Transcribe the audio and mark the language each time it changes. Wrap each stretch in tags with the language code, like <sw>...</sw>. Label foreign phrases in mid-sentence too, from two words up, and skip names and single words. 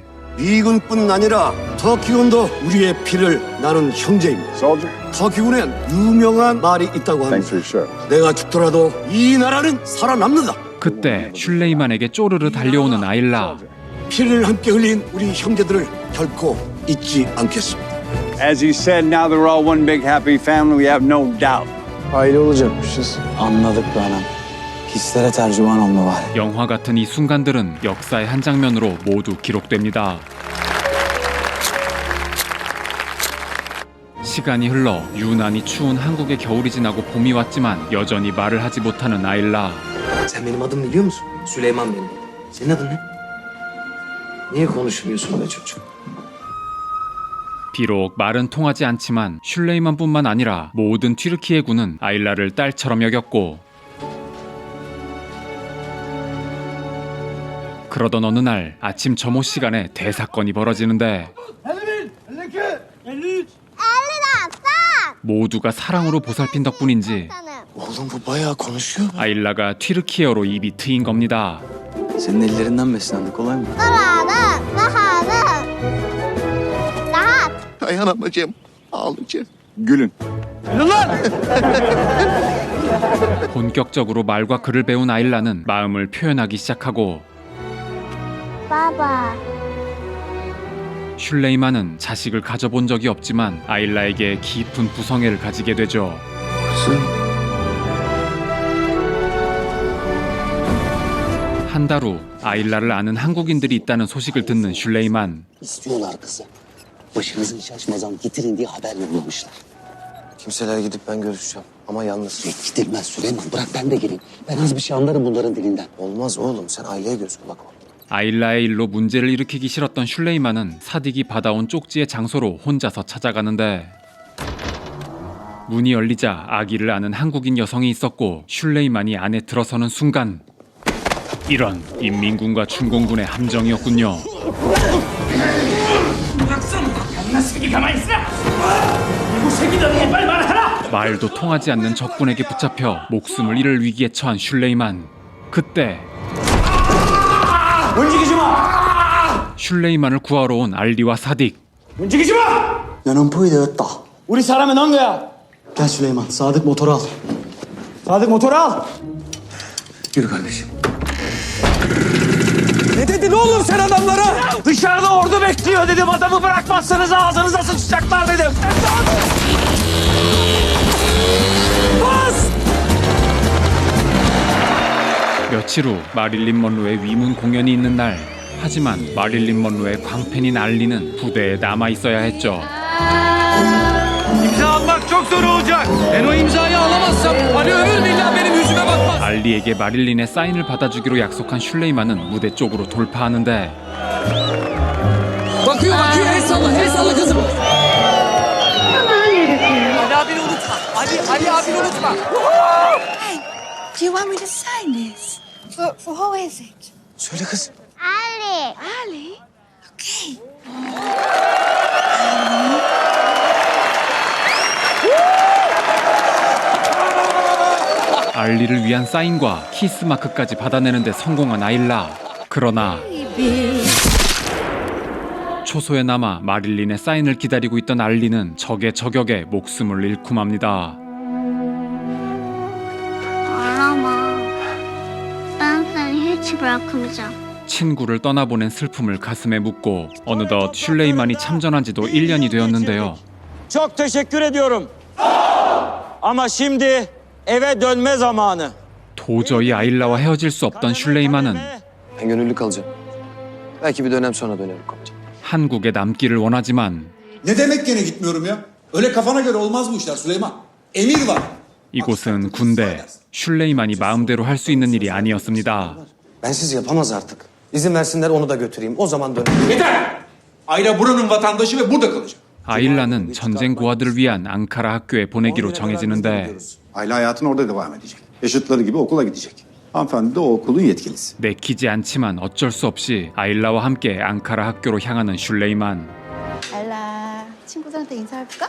<ko>미군뿐 아니라 터키군도 우리의 피를 나눈 형제입니다. 터키군엔 유명한 말이 있다고 합니다. 내가 죽더라도 이 나라는 살아남는다. 그때 슐레이만에게 쪼르르 달려오는 아일라. 피를 함께 흘린 우리 형제들을 결코 잊지 않겠습니다.</ko> <en>As you said, now they're all one big happy family. We have no doubt.</en> <tr>Aile olacakmışız. Anladık be anam. Hislere tercüman olma var.</tr> <ko>영화 같은 이 순간들은 역사의 한 장면으로 모두 기록됩니다. 시간이 흘러 유난히 추운 한국의 겨울이 지나고 봄이 왔지만 여전히 말을 하지 못하는 아일라.</ko> <tr>Sen benim adımı biliyor musun? Süleyman benim. Senin adın ne? Niye konuşmuyorsun be çocuk?</tr> <ko>비록 말은 통하지 않지만 슐레이만뿐만 아니라 모든 튀르키예 군은 아일라를 딸처럼 여겼고 그러던 어느 날 아침 점호 시간에 대사건이 벌어지는데 모두가 사랑으로 보살핀 덕분인지</ko> <tr>Oğlum bu bayağı konuşuyor.</tr> <ko>아일라가 튀르키예어로 입이 트인 겁니다.</ko> <tr>Senin ellerinden beslendik kolay mı? Dayanamayacağım. Ağlayacağım. Gülün.</tr> <ko>본격적으로 말과 글을 배운 아일라는 마음을 표현하기 시작하고 슐레이만은 자식을 가져본 적이 없지만 아일라에게 깊은 부성애를 가지게 되죠. 한 달 후 아일라를 아는 한국인들이 있다는 소식을 듣는 슐레이만.</ko> <tr>İstiyorlar kızı. Başınızın şaşmadan getirin diye haber yollamışlar. Kimseler gidip ben görüşeceğim. Ama yalnız. Gidilmez Süleyman. Bırak ben de gireyim. Ben az bir şey anlarım bunların dilinden. Olmaz oğlum. Sen aileye göz kulak ol.</tr> <ko>아일라의 일로 문제를 일으키기 싫었던 슐레이만은 사딕이 받아온 쪽지의 장소로 혼자서 찾아가는데 문이 열리자 아기를 아는 한국인 여성이 있었고 슐레이만이 안에 들어서는 순간 이런 인민군과 춘공군의 함정이었군요. 말도 통하지 않는 적군에게 붙잡혀 목숨을 잃을 위기에 처한 슐레이만. 그때 움직이지 마! 슐레이만을 구하러 온 알리와 사딕. 움직이지 마!</ko> <tr>Yanın payda</tr> <ko>우리 사람은 한 거야.</ko> <tr>Gel Süleyman. Sadık motoru al. Sadık motoru al. Yürü kardeşim. Ne dedin oğlum sen adamlara? Dışarıda ordu bekliyor dedim. Adamı bırakmazsanız ağzınıza sıçacaklar dedim. Bas!</tr> <ko>며칠 후 마릴린 먼로의 위문 공연이 있는 날. 하지만 마릴린 먼로의 광팬인 알리는 부대에 남아 있어야 했죠.</ko> <tr>İmza almak çok zor olacak. Ben o imzayı alamazsam Ali ömür billah benim yüzüme bakmaz.</tr> <ko>알리에게 마릴린의 사인을 받아주기로 약속한 슐레이만은 무대 쪽으로 돌파하는데</ko> <tr>Bakıyor el salla kızım. Ali abini unutma. Ali abini unutma.</tr> <en>Hey, do you want me to sign this? For who is it?</en> <tr>Söyle kız. Ali. Ali? Okay.</tr> <ko>알리를 위한 사인과 키스 마크까지 받아내는데 성공한 아일라. 그러나 초소에 남아 마릴린의 사인을 기다리고 있던 알리는 적의 저격에 목숨을 잃고 맙니다.</ko> <tr>Ağlama. Ben seni hiç bırakmayacağım.</tr> <ko>친구를 떠나보낸 슬픔을 가슴에 묻고 어느덧 슐레이만이 참전한 지도 1년이 되었는데요.</ko> <tr>Çok teşekkür ediyorum. Ama şimdi eve dönme zamanı.</tr> <ko>도저히 아일라와 헤어질 수 없던 슐레이만은</ko> <tr>Ben gönüllü kalacağım. Belki bir dönem sonra dönerim komutan.</tr> <ko>한국에 남기를 원하지만</ko> <tr>Ne demek gene gitmiyorum ya? Öyle kafana göre olmaz bu işler Süleyman. Emir var.</tr> <ko>이곳은 군대. 슐레이만이 마음대로 할 수 있는 일이 아니었습니다.</ko> <tr>Bensiz yapamaz artık. İzin versinler onu da götüreyim. O zaman dönerim. Yeter! Ayla buranın vatandaşı ve burada kalacak.</tr> <ko>아일라는 전쟁 고아들을 위한 앙카라 학교에 보내기로 정해지는데</ko> <tr>Ayla hayatına orada devam edecek. Yaşıtları gibi okula gidecek. Hanımefendi de o okulun yetkilisi.</tr> <ko>내키지 않지만 어쩔 수 없이 아일라와 함께 앙카라 학교로 향하는 슐레이만. 알라, 친구들한테 인사해볼까?</ko>